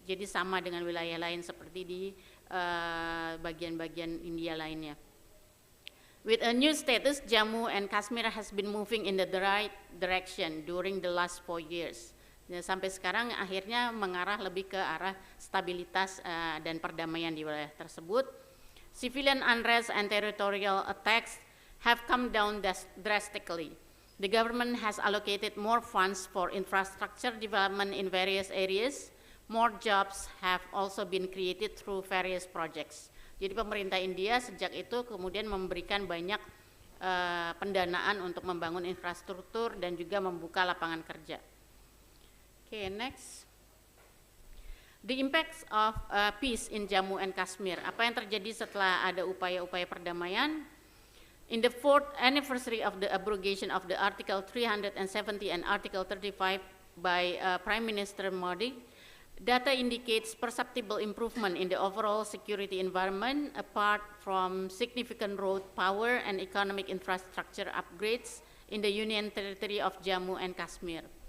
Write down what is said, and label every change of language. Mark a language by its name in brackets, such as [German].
[Indonesian] Jadi sama dengan wilayah lain seperti di bagian-bagian India lainnya. [English] With a new status, Jammu and Kashmir has been moving in the right direction during the last 4 years. [Indonesian] Dan sampai sekarang akhirnya mengarah lebih ke arah stabilitas dan perdamaian di wilayah tersebut. [English] Civilian unrest and territorial attacks have come down drastically. The government has allocated more funds for infrastructure development in various areas. More jobs have also been created through various projects. [Indonesian] Jadi pemerintah India sejak itu kemudian memberikan banyak pendanaan untuk membangun infrastruktur dan juga membuka lapangan kerja. [English] Okay, next. The impacts of peace in Jammu and Kashmir. [Indonesian] Apa yang terjadi setelah ada upaya-upaya perdamaian? [English] In the 4th anniversary of the abrogation of the Article 370 and Article 35 by Prime Minister Modi, data indicates perceptible improvement in the overall security environment apart from significant road, power, and economic infrastructure upgrades in the Union Territory of Jammu and Kashmir.